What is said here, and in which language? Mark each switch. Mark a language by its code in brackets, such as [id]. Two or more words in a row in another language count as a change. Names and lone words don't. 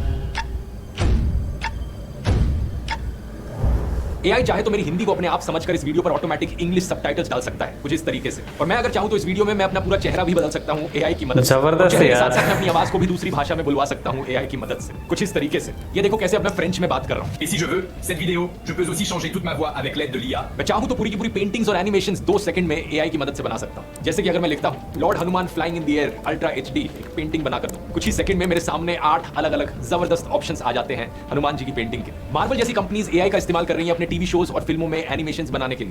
[hi] AI चाहे तो मेरी हिंदी को अपने आप समझकर इस वीडियो पर [en] automatic English subtitles [hi] डाल सकता है, कुछ इस तरीके से। और मैं अगर चाहूं तो इस वीडियो में मैं अपना पूरा चेहरा भी बदल सकता हूं AI की मदद से। जबरदस्त है यार। साथ-साथ अपनी आवाज को भी दूसरी भाषा में बुलवा सकता हूं AI की मदद से, कुछ इस तरीके से। ये देखो कैसे अब मैं फ्रेंच में बात कर रहा हूं। [fr] Et si je veux, cette vidéo, je peux aussi changer toute ma voix avec l'aide de l'IA. [hi] मैं चाहूं तो पूरी की पूरी पेंटिंग्स और एनिमेशंस 2 सेकंड में AI की मदद से बना सकता हूं। जैसे कि अगर मैं लिखता हूं [en] Lord Hanuman flying in the air ultra HD, [hi] एक पेंटिंग बना कर दूं। कुछ ही सेकंड में मेरे सामने 8 अलग-अलग जबरदस्त ऑप्शंस आ जाते हैं हनुमान जी की पेंटिंग के। मार्वल जैसी कंपनीज AI का इस्तेमाल कर रही हैं अपने [en] TV shows [hi] और फिल्मों में एनिमेशंस बनाने के लिए।